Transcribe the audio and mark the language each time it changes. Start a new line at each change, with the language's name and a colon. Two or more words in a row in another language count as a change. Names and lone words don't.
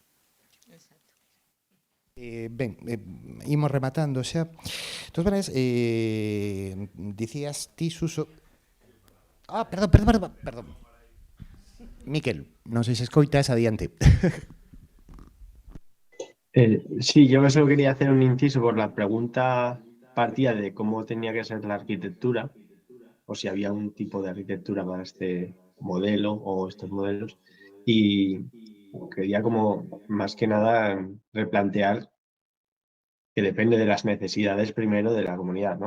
Galician: Ben, imos rematando xa. Entón, dicías ti, Suso... Perdón. Miquel, non sei se escoitas, adiante.
Spanish: Sí, yo solo quería hacer un inciso por la pregunta partida de cómo tenía que ser la arquitectura, o si había un tipo de arquitectura para este modelo o estos modelos, y quería como más que nada replantear que depende de las necesidades primero de la comunidad, ¿no?